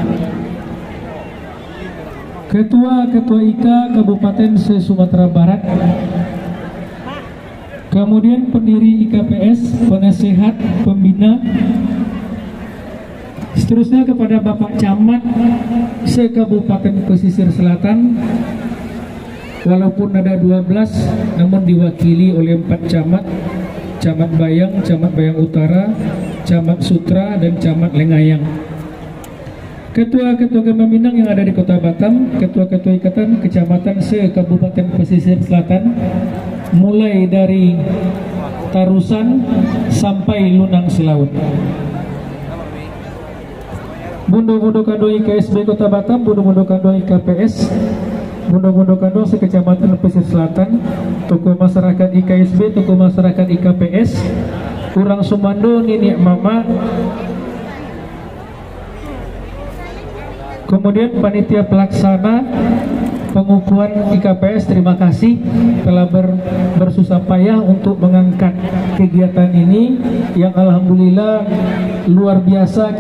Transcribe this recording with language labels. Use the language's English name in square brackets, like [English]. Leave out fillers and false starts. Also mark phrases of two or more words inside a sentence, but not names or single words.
[Indonesian] Ketua-ketua IKA Kabupaten se-Sumatera Barat, kemudian pendiri IKPS, penasehat, pembina, seterusnya kepada Bapak Camat se-Kabupaten Pesisir Selatan, walaupun ada 12 namun diwakili oleh 4 camat, Camat Bayang Utara, Camat Sutra, dan Camat Lengayang. Ketua-ketua Gema Minang yang ada di Kota Batam, ketua-ketua ikatan kecamatan se-Kabupaten Pesisir Selatan, mulai dari Tarusan sampai Lunang Selaut. Bundo-bundo kado IKSB Kota Batam, bundo-bundo kado IKPS, bundo-bundo kado se-Kecamatan Pesisir Selatan, tokoh masyarakat IKSB, tokoh masyarakat IKPS, [Minangkabau] Urang Sumando, [Indonesian] Nini Mama, kemudian panitia pelaksana pengukuhan IKPS, terima kasih telah bersusah payah untuk mengangkat kegiatan ini yang alhamdulillah luar biasa.